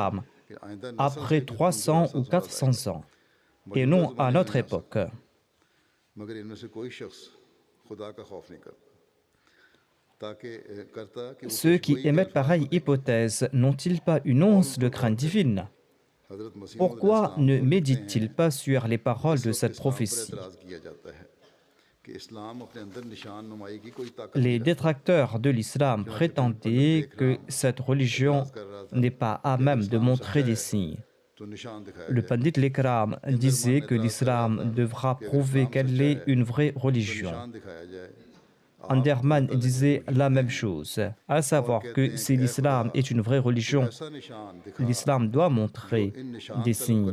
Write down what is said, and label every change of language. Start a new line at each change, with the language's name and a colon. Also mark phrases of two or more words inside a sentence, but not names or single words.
French: l'Islam
Urdu: کہ آئندہ نسل سے
French: après
Urdu: कि 300 300-400
French: ou
Urdu: سال بعد آئے گا
French: 400 ans et
Urdu: मौजूदा
French: non à
Urdu: زمانے میں
French: notre
Urdu: نہیں آ
French: époque.
Urdu: سکتا مگر ان میں سے کوئی شخص خدا کا خوف نہیں کرتا تاکہ کرتا کہ وہ
French: Ceux qui
Urdu: پیشگوئی کے
French: émettent
Urdu: अल्फाज
French: pareille
Urdu: کو دیکھیں
French: hypothèse n'ont-ils pas une
Urdu: और
French: once
Urdu: उनको
French: de
Urdu: गौर
French: crainte
Urdu: करें
French: divine?
Urdu: हज़रत मसीह मौऊद
French: Pourquoi
Urdu: अलैहिस्सलाम
French: ne
Urdu: کو لکھتے
French: méditent-ils
Urdu: हैं
French: pas sur les paroles
Urdu: इस
French: de
Urdu: वक्त
French: cette
Urdu: اسلام پر
French: prophétie?
Urdu: اعتراض کیا جاتا ہے کہ اسلام اپنے اندر نشان نمائی کی کوئی طاقت
French: Les
Urdu: نہیں رکھتا
French: détracteurs de l'islam
Urdu: چنانچہ میں پنڈت
French: prétendaient
Urdu: دیکھ رہا
French: que
Urdu: हूँ
French: cette religion
Urdu: اعتراض کر رہا تھا
French: n'est pas à
Urdu: کہ اگر
French: même de
Urdu: इस्लाम
French: montrer
Urdu: सच्चा
French: des
Urdu: है
French: signes. Le Pandit Lekram disait que l'islam devra prouver qu'elle est une vraie religion. Anderman disait la même chose, à savoir que si l'islam est une vraie religion, l'islam doit montrer des signes.